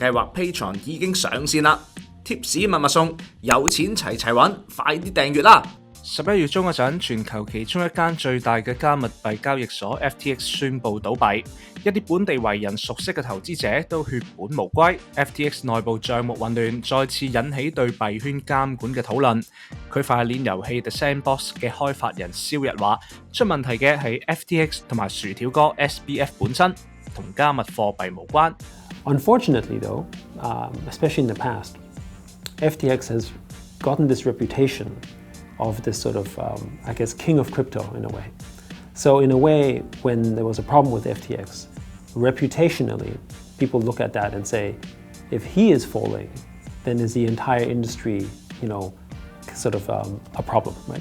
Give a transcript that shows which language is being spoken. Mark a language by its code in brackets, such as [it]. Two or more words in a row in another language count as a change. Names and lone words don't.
[yue] 計劃 Patreon 已經上線啦，貼士密密送，有錢齊齊揾，快啲訂閱啦！11月中嗰陣，全球其中一間最大嘅加密幣交易所 FTX 宣布倒閉，一啲本地為人熟悉嘅投資者都血本無歸。FTX 內部帳目混亂，再次引起對幣圈監管嘅討論。區塊鏈遊戲 The Sandbox 嘅開發人蕭逸話：出問題嘅係 FTX 同埋薯條哥 SBF 本身，同加密貨幣無關。 [en] Unfortunately, though, especially in the past, FTX has gotten this reputation of this sort of, I guess, king of crypto in a way. So in a way, when there was a problem with FTX, reputationally, people look at that and say, if he is falling, then is the entire industry, sort of a problem, right?